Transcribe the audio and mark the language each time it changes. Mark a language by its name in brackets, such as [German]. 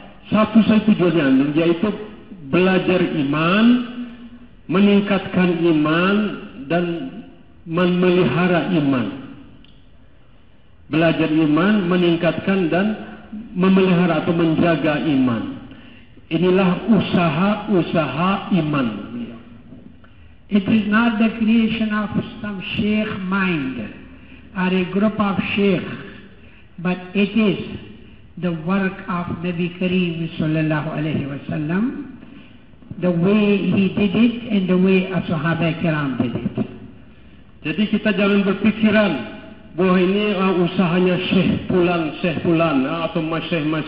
[Indonesian] Satu tujuannya, yaitu belajar iman, meningkatkan iman, dan memelihara iman. Belajar iman, meningkatkan dan memelihara atau menjaga iman. Inilah usaha-usaha iman. [English] It is not the creation of some sheikh mind or a group of sheikhs, but it is the work of Nabi Kareem sallallahu alaihi wasallam, the way he did it and the way Sahaba Kiram did it. [Indonesian] Jadi kita jangan berpikiran bahwa ini usahanya Syekh Fulan atau Masyekh.